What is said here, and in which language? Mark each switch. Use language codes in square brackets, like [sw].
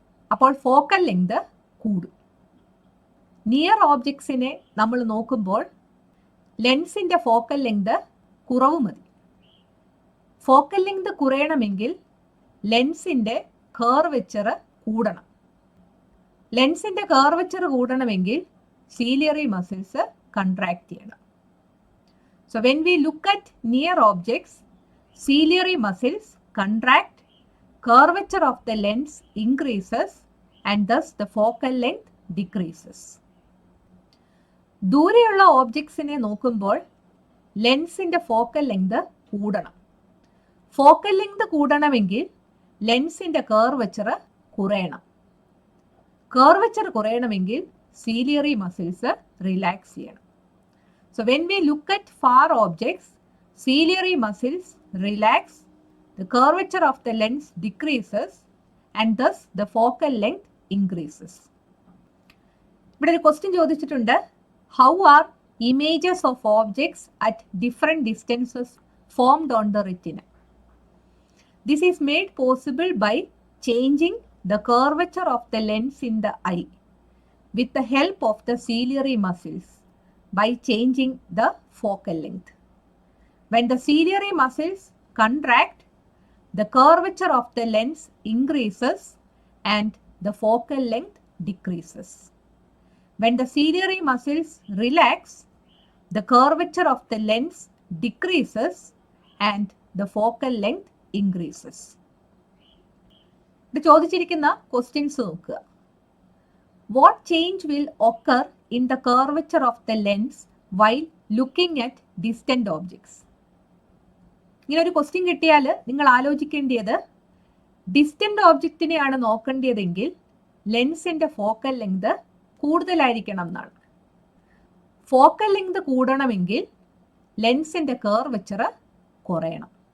[ml] അപ്പോൾ focal length കൂടും. Near ഓബ്ജക്ട്സിനെ നമ്മൾ നോക്കുമ്പോൾ ലെൻസിന്റെ ഫോക്കൽ ലെങ്ത് കുറവ് മതി. ഫോക്കൽ ലെങ്ത് കുറയണമെങ്കിൽ ലെൻസിന്റെ കർവച്ചർ കൂടണം. ലെൻസിന്റെ കർവച്ചർ കൂടണമെങ്കിൽ സീലിയറി മസിൽസ് കൺട്രാക്ട് ചെയ്യണം. [en] So when we look at near objects, ciliary muscles contract, curvature of the lens increases and thus the focal length decreases. [ml] ദൂരെയുള്ള ഓബ്ജക്ട്സിനെ നോക്കുമ്പോൾ ലെൻസിന്റെ ഫോക്കൽ ലെങ്ത് കൂടണം. ഫോക്കൽ ലെങ്ത് കൂടണമെങ്കിൽ ലെൻസിന്റെ curvature കുറയണം. Curvature കുറയണമെങ്കിൽ ciliary muscles relax ചെയ്യണം. [en] So when we look at far objects, ciliary muscles relax, the curvature of the lens decreases and thus the focal length increases. [ml] ഇവിടെ ഒരു question ചോദിച്ചിട്ടുണ്ട്. [en] How are images of objects at different distances formed on the retina? This is made possible by changing the curvature of the lens in the eye. with the help of the ciliary muscles by changing the focal length. When the ciliary muscles contract, the curvature of the lens increases and the focal length decreases. When the ciliary muscles relax, the curvature of the lens decreases and the focal length increases. [ml] ഇത് ചോദിച്ചിരിക്കുന്ന questions നോക്കുക. [en] What change will occur in the curvature of the lens while looking at distant objects? [ml] ഇങ്ങനെ ഒരു question കിട്ടിയാൽ നിങ്ങൾ ആലോചിക്കേണ്ടത് distant ഓബ്ജക്റ്റിനെയാണ് നോക്കേണ്ടതെങ്കിൽ ലെൻസിന്റെ focal length കൂടുതലായിരിക്കണം എന്നാണ്. ഫോക്കൽ ലെങ്ത് കൂടണമെങ്കിൽ ലെൻസിന്റെ കർവച്ചർ കുറയണം.